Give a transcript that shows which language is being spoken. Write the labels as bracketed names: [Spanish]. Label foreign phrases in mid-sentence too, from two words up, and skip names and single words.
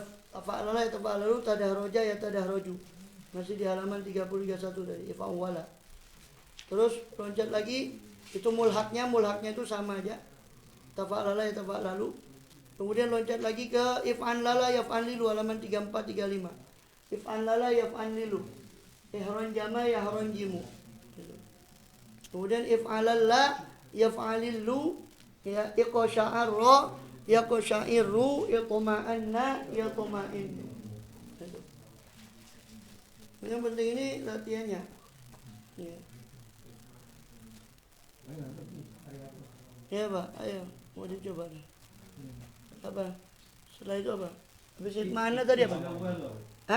[Arabic] تفعلل يتفعلل، تدحرج يتدحرج. [Indonesian] Masih di halaman 30-31 dari if'awala. Terus loncat lagi, itu mulhaknya itu sama aja. [Arabic] تفعلل يتفعلل. [Indonesian] Kemudian loncat lagi ke [Arabic] افعنلل يفعنلل [Indonesian] halaman 34 35. [Arabic] افعنلل يفعنلل. احرنجم يحرنجم. Kemudian افعلل يفعلل يا اقشعر يقشعر اطمأن يطمئن. [Indonesian] Yang penting ini latihannya. Ya. Ya Pak, ayo mau dicoba nih. Apa? Setelah itu apa? Habis itu mana tadi apa? Hah?